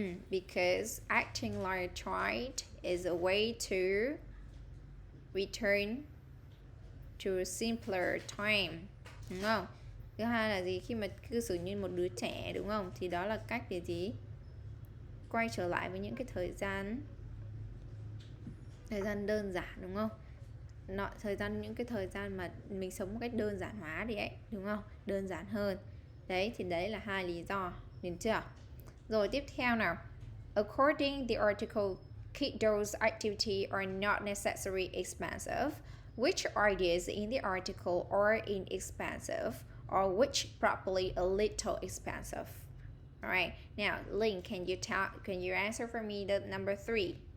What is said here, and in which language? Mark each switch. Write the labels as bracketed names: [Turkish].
[English] because acting like a child is a way to return to a simpler time, đúng không? [Vietnamese] Thứ hai là gì? Khi mà cư xử như một đứa trẻ, đúng không? Thì đó là cách để gì? Quay trở lại với những cái thời gian đơn giản, đúng không? Những cái thời gian mà mình sống một cách đơn giản hóa đi ấy, đúng không? Đơn giản hơn. Đấy, thì đấy là hai lý do, được chưa? Rồi tiếp theo nào. [English] According the article, those activities are not necessarily expensive. Which ideas in the article are inexpensive, or which probably a little expensive? All right. Now, Link, can you answer for me the number 3?